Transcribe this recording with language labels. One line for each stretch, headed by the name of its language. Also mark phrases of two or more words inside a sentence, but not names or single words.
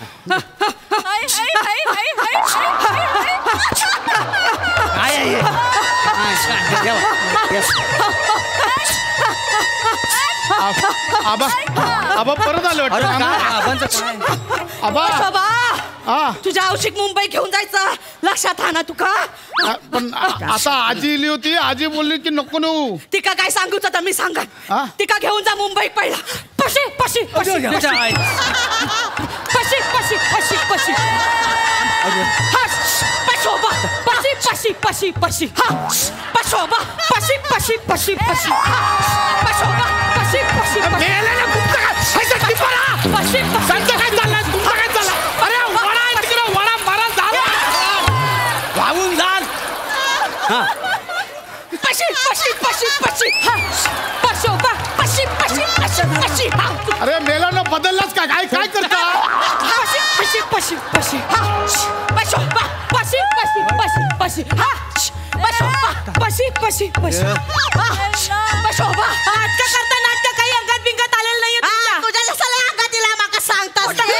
Marathi: आबा परत आलो आबा तुझ्या औषध मुंबई घेऊन जायचं लक्षात हा ना तुका. पण आता आजी इली होती. आजी बोलली की नको नेऊ. तिका काय सांगू तर मी सांगा. तिका घेऊन जा मुंबई पहिला. पशी पशी पशी पशी पशी पशी पशी पशोबा पशी पशी पशी पशी पशोबा पशी पशी पशी पशी पशोबा पशी पशी वाहून जाल. पशी पशी पशी पशी पशोबा पशी पशी पशी पशी. अरे मेला न बदललाच का? काय काय करता? पशी पशी पशी पशी पशोबा पशी पशी पशी पशी पशोबा पशी पशी पशी पशोबा. नाटक करता नाटक काही अंगात बिंगात आलेलं नाहीये तुझ्या. तुझ्या जसं अंगात दिला माका सांगतास.